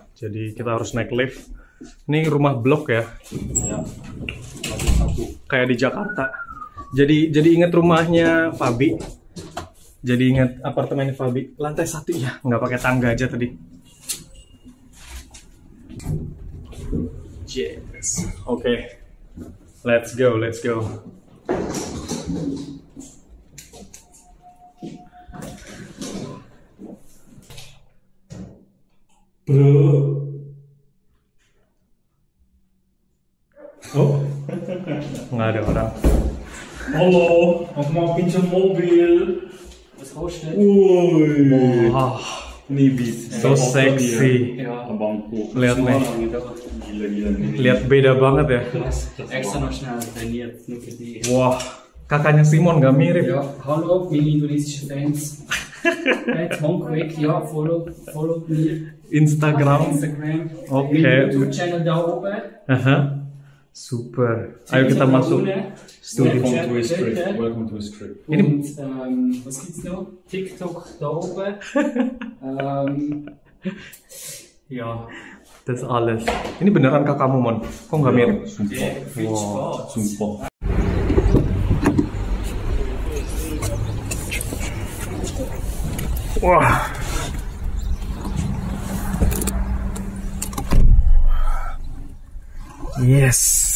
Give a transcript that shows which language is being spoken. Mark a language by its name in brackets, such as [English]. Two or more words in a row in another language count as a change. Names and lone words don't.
[Indonesian] Jadi kita harus naik lift. Ini rumah blok ya, kayak di Jakarta. Jadi inget rumahnya Fabi. Jadi inget apartemennya Fabi. Lantai 1 ya, nggak pakai tangga aja tadi. [English] Yes, oke. Let's go. Bro. [Indonesian] Oh, nggak ada orang. Halo, aku mau pinjam mobil. [German] Was kostet? [Indonesian] Woi, Nih bis. [English] so sexy. [Indonesian] Ya, abangku. Lihat nih, Gila. lihat beda banget ya. [German] Extra noch schnell trainiert, nur für die. [Indonesian] Wah, kakaknya Simon nggak mirip. [German] Ja, hallo, meine indonesischen Fans. Hey, Tom Quick, ja, follow mir. Instagram. Oke. YouTube-Channel da oben. Aha. Super. [Indonesian] Ayo kita masuk studio. [English] Welcome to his trip. [German] Und was gibt's noch? TikTok da oben. Ja. Das alles. [Indonesian] Ini beneran kakakmu Mon? Kok nggak mirip? Super. Wow, Super. Wah. Yes.